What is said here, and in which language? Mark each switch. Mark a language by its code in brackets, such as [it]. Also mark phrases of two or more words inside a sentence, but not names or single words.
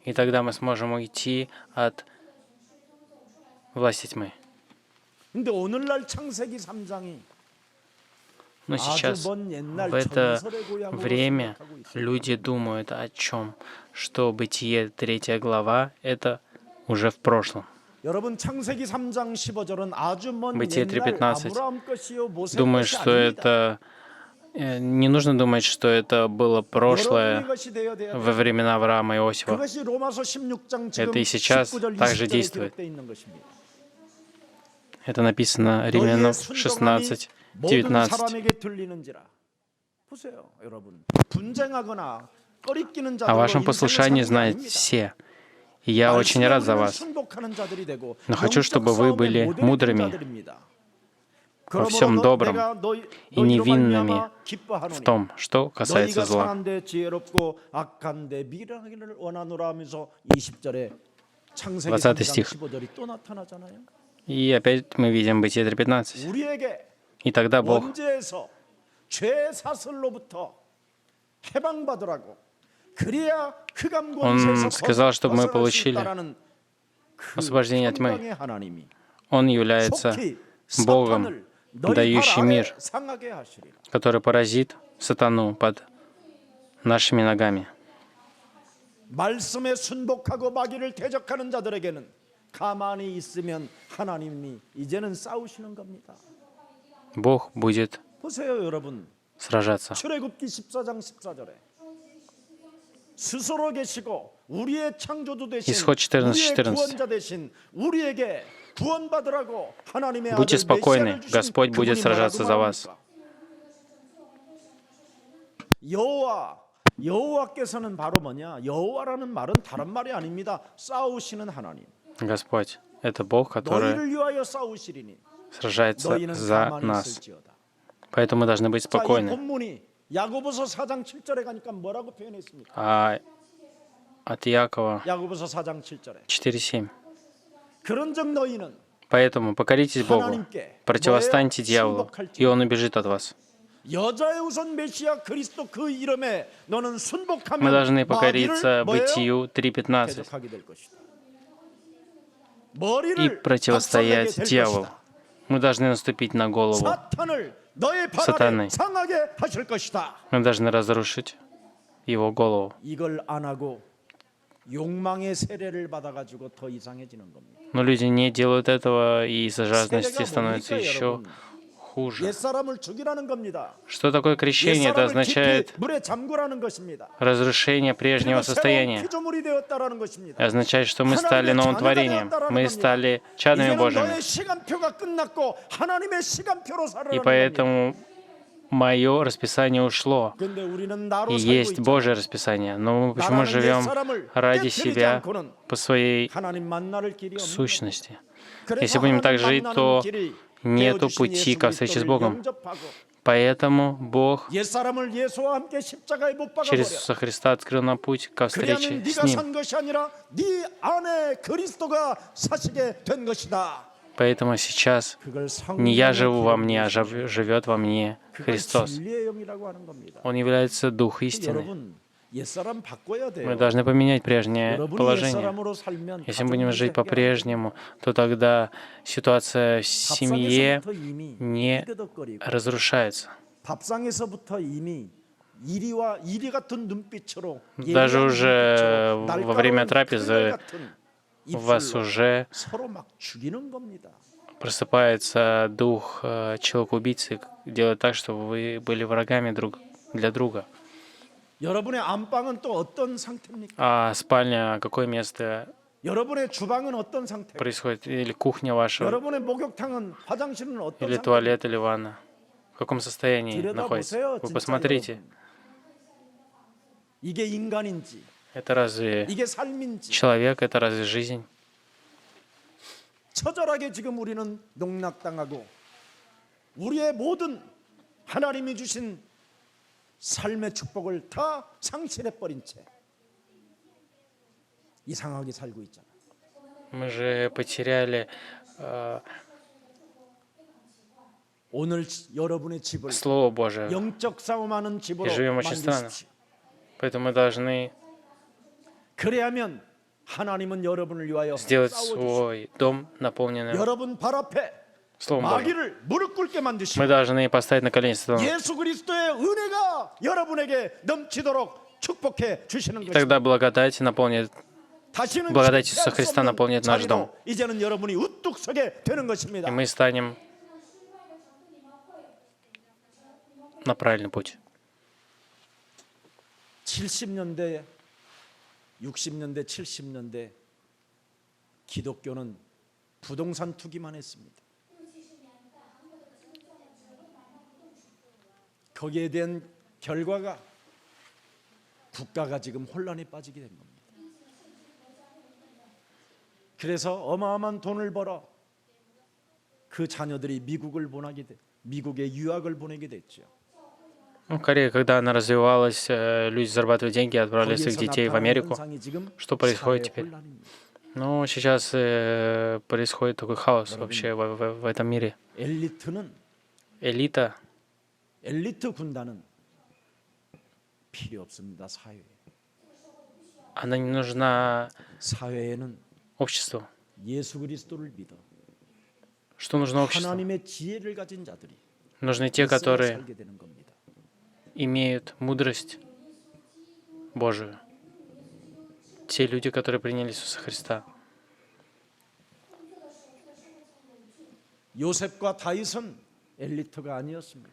[ru] и тогда мы сможем уйти от власти тьмы. [ko] 근데 오늘날 창세기 3장이 [ru] Но сейчас, [ko] 아주 먼 옛날 [ru] в это [ko] 전설의 고향으로 [ru] время, [ko] 생각하고 있어요. [ru] люди думают о чем? Что Бытие 3 глава — это уже в прошлом. [ko] 여러분 창세기 3장 15절은 아주 먼 [ru] Бытие [ko] 옛날 3:15 아브라함 것이요 모세 [ru] Думают, [ko] 것이 [ru] что [ko] 아닙니다. [ru] это... Не нужно думать, что это было [ko] 여러분의 [ru] прошлое [ko] 것이 되어야 돼요. [ru] во времена Авраама и Иосифа. [ko] 그것이 로마서 16장 지금 [ru] Это и сейчас [ko] 19절 [ru] также [ko] 20절에 [ru] действует. [ko] 기록되어 있는 것입니다. [ru] Это написано Римлянам [ko] 너희의 순종함이 16, 모든 19. 사람에게 들리는지라. 보세요, 여러분. 분쟁하거나 꺼리끼는 [ru] О [ko] 자들로 [ru] вашем [ko] 인생을 [ru] послушании [ko] 사는 게 [ru] знают [ko] 아닙니다. [ru] все. И я очень рад за вас. Но хочу, чтобы вы были мудрыми во всем добром и невинными в том, что касается зла. [ko] 창세기 20 3장 [ru] стих. [ko] 15절이 또 나타나잖아요. [ru] И опять мы видим Бытие 3:15. [ko] 우리에게 [ru] И тогда Бог [ko] 원죄에서 죄 사슬로부터 해방받으라고 그래야 흑암 권세에서 [ru] Он сказал, чтобы мы [ko] 벗어날 수 [ru] получили [ko] 있다라는 그 [ru] освобождение от тьмы. [ko] 평강의 하나님이 [ru] Он является [ko] 속히 [ru] Богом, [ko] 사탄을 너희 발 [ru] дающий [ko] 아래 [ru] мир, [ko] 상하게 하시리라. [ru] который поразит сатану под нашими ногами. [ko] 말씀에 순복하고 마귀를 대적하는 자들에게는 가만히 있으면 하나님이 이제는 싸우시는 겁니다. [ru] Бог будет [ko] 보세요, 여러분. [ru] сражаться. [ko] 출애굽기 14장 14절에 스스로 계시고 우리의 창조주 되신 [ru] Исход 14, [ko] 우리의 14. 구원자 되신 우리에게 구원받으라고 하나님의 [ru] Будьте [ko] 아들 [ru] спокойны, [ko] 메시아를 주신 [ru] Господь будет [ko] 그분이 [ru] сражаться за [ko] 뭐라고 [ru] вас. [ko] 말합니까? 여호와께서는 바로 뭐냐? 여호와라는 말은 다른 말이 아닙니다. 싸우시는 하나님. [ru] Господь — это Бог, который [ko] 너희를 위하여 싸우시리니 [ru] сражается [ko] 너희는 [ru] за [ko] 가만히 [ru] нас. [ko] 있을지어다. [ru] Поэтому мы должны быть [ko] 자, 이 [ru] спокойны. [ko] 본문이 야고보서 4장 7절에 가니까 뭐라고 표현했습니까? [ru] А от Иакова [ko] 야고보서 4장 7절에 4:7. 그런즉 너희는 [ru] Поэтому покоритесь Богу, противостаньте дьяволу, и он убежит от вас. [ko] 여자의 우선 메시아 그리스도 그 이름에 너는 순복하면 [ru] Мы должны [ko] 마귀를 [ru] покориться [ko] 뭐예요? [ru] Бытию 3:15 [ko] 대적하게 될 것이다. [ru] и [ko] 머리를 [ru] противостоять [ko] 박살내게 될 [ru] дьяволу. [ko] 것이다. [ru] Мы должны наступить на голову. [ko] 사탄을 너의 발 아래 사탄을. 상하게 하실 것이다. [ru] Мы должны разрушить его голову. [ko] 이걸 안 하고 욕망의 세례를 받아가지고 더 이상해지는 겁니다. [ru] Но люди не делают этого, и из-за жадности [ko] 세례가 [ru] становится [ko] 뭡니까, [ru] еще [ko] 여러분? [ru] хуже. [ko] 옛사람을 죽이라는 겁니다. [ru] Что такое крещение? Это [ko] 옛사람을 깊이 [ru] означает [ko] 물에 잠그라는 것입니다. [ru] разрушение прежнего [ko] 그리고 새로운 [ru] состояния. [ko] 피조물이 되었다라는 것입니다. [ru] Означает, что мы стали новым творением. Мы стали чадами [ko] 이제는 [ru] Божьими. [ko] 너의 시간표가 끝났고 하나님의 시간표로 [ru] И [ko] 살아가는 겁니다. [ru] поэтому мое расписание ушло. [ko] 근데 우리는 나로 [ru] И [ko] 살고 [ru] есть [ko] 있잖아요. [ru] Божье расписание. Но мы почему [ko] 나라는 [ru] живем [ko] 옛사람을 [ru] ради [ko] 깨뜨리지 [ru] себя [ko] 않고는 [ru] по своей [ko] 하나님 만날 길이 없는 [ru] сущности? [ko] 겁니다. [ru] Если [ko] 그래서 [ru] будем так [ko] 하나님 [ru] жить, [ko] 만나는 [ru] то [ko] 길이 нету 되어주신 [ru] пути [ko] 예수 [ru] ко встрече с [ko] 그리스도를 [ru] Богом. [ko] 영접하고 [ru] Поэтому Бог [ko] 옛사람을 예수와 함께 십자가에 못 [ru] через [ko] 박아버려. [ru] Иисуса Христа открыл нам путь ко встрече [ko] 그러면 [ru] с [ko] 네가 [ru] Ним. [ko] 산 것이 아니라 네 안에 그리스도가 사시게 된 것이다. [ru] Поэтому сейчас [ko] 그걸 [ru] не я [ko] 성령의 [ru] живу во мне, а [ko] 기름이 [ru] живет во мне [ko] 그걸 [ru] Христос. [ko] 진리의 영이라고 하는 겁니다. [ru] Он является Дух истины. [ko] 여러분, 옛사람 바꿔야 돼요. [ru] Мы должны поменять прежнее [ko] 여러분이 [ru] положение. [ko] 옛사람으로 살면 [ru] Если мы будем [ko] 가정 [ru] жить [ko] 문제 해결 안 [ru] по-прежнему, то тогда ситуация в семье [ko] 밥상에서부터 이미 [ru] не [ko] 삐그덕거리고 [ru] разрушается. [ko] 밥상에서부터 이미 이리 같은 눈빛으로 [ru] Даже [ko] 예리한 [ru] уже [ko] 눈빛으로 [ru] во время [ko] 날카로운 [ru] трапезы [ko] 칼 같은 [ru] у вас [ko] 입술로 [ru] уже [ko] 서로 막 죽이는 겁니다. [ru] просыпается дух человека-убийцы, делает так, чтобы вы были врагами друг для друга. [ko] 여러분의 안방은 또 어떤 상태입니까? [ru] А спальня, какое место [ko] 여러분의 주방은 어떤 상태? [ru] происходит? Или кухня ваша, [ko] 여러분의 목욕탕은 화장실은 어떤 [ru] или [ko] 상태? [ru] туалет, или ванна? В каком состоянии находится? [ko] 들여다보세요, [ru] Вы [ko] 진짜 [ru] посмотрите. [ko] 여러분. 이게 인간인지, [ru] Это разве [ko] 이게 삶인지. [ru] человек? Это разве жизнь? [ko] 처절하게 지금 우리는 농락당하고 우리의 모든 하나님이 주신 삶의 축복을 다 상실해버린 채 이상하게 살고 있잖아. [ru] Мы же потеряли [ko] 오늘 여러분의 집을 [ru] Слово Божие, [ko] 영적 싸움하는 집으로 [ru] И живем очень [ko] 만드십시오. [ru] поэтому мы должны [ko] 그래야면 하나님은 여러분을 위하여 [ru] сделать [ko] 싸워주시고 [ru] свой дом наполненным [ko] 여러분 발 앞에 [ru] Словом Божьим. [ko] 마귀를 무릎 꿇게 만드시고 [ru] Мы должны поставить на колени сатану. [ko] 예수 그리스도의 은혜가 여러분에게 넘치도록 축복해 주시는 것입니다. [ru] Тогда благодать наполнит, [ko] 다시는 [ru] благодать [ko] 실패할 [ru] Иисуса [ko] 수 [ru] Христа [ko] 없는 [ru] наполнит наш [ko] 자리로 [ru] дом. [ko] 이제는 여러분이 우뚝 서게 되는 것입니다. [ru] и мы станем на правильный путь. [ko] 70년대, 60년대, 70년대 기독교는 부동산 투기만 했습니다. 거기에 대한 결과가 국가가 지금 혼란에 빠지게 된 겁니다. 그래서 어마어마한 돈을 벌어 그 자녀들이 미국에 유학을 보내게 됐죠. [ru] Ну, в Корее, когда она развивалась, люди зарабатывали деньги и отправляли своих [ko] 거기에서 [ru] детей в [ko] 나타나는 [ru] Америку. [ko] 현상이 지금 [ru] Что происходит [ko] 사회 [ru] теперь? [ko] 혼란입니다. [ru] Ну, сейчас происходит такой хаос вообще в этом мире. Элита [ko] 엘리트 군단은 필요 없습니다. 사회에. [ru] она не нужна [ko] 사회에는 [ru] обществу. [ko] 예수 그리스도를 믿어 [ru] Что нужно обществу? [ko] 하나님의 지혜를 가진 자들이 [ru] Нужны те, [ko] 있어야 [ru] которые [ko] 살게 되는 겁니다. [ru] имеют мудрость Божию. Те люди, которые приняли Иисуса Христа. [ko] 요셉과 다윗은 엘리트가 아니었습니다.